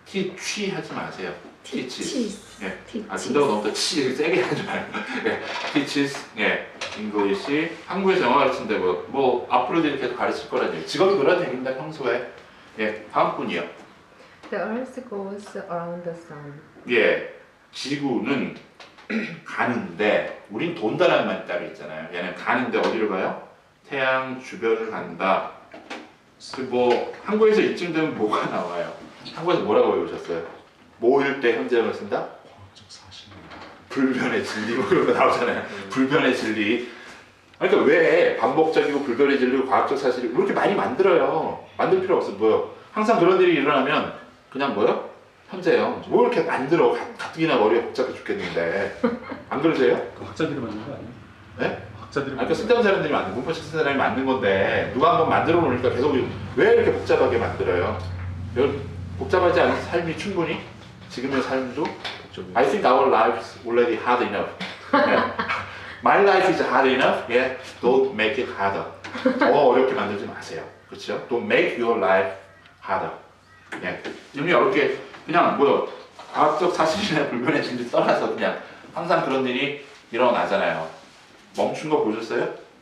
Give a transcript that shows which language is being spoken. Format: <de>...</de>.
<ko>teach 하지 마세요.</ko> <en>teaches.</en> <ko>예.</ko> <en>teaches.</en> <ko>근다고 너무 또 치 세게 하지 말고.</ko> <en>teaches. English.</en> <ko>한국에서 영어 가르치는데 뭐 앞으로도 이렇게 가르칠 거라니. 직업이 그래도 됩니다. 평소에. 다음 분이요.</ko> <en>The earth goes around the sun.</en> <ko>지구는 가는데 우린 돈다라는 말이 따로 있잖아요. 얘는 가는데 어디로 가요? 태양 주변을 간다. 한국에서 이쯤 되면 뭐가 나와요? 한국에서 뭐라고 외우셨어요? 뭐일 때 현재형을 쓴다? 과학적 사실. 불변의 진리 뭐 그런 거 나오잖아요. 불변의 진리. 그러니까 왜 반복적이고 불변의 진리고 과학적 사실을 그렇게 많이 만들어요? 만들 필요 없어. 항상 그런 일이 일어나면 그냥 현재형. 뭐 이렇게 만들어. 가뜩이나 머리가 복잡해 죽겠는데. 안 그러세요? 그 학자들이 만든 거 아니에요? 네? 학자들이 그러니까 쓸데없는 사람들이 만든 문법식 쓴 사람이 만든 건데 누가 한번 만들어 놓으니까 계속 왜 이렇게 복잡하게 만들어요? 복잡하지 않은 삶이 충분히 지금의 삶도</ko> <en>I think our life is already hard enough. My life is hard enough. Don't make it harder.</en> <ko>더 어렵게 만들지 마세요. 그렇죠?</ko> <en>Don't make your life harder.</en> <ko>이미 어렵게 그냥 과학적 사실이나 불변의 진리 떠나서 그냥 항상 그런 일이 일어나잖아요. 멈춘 거 보셨어요?</ko>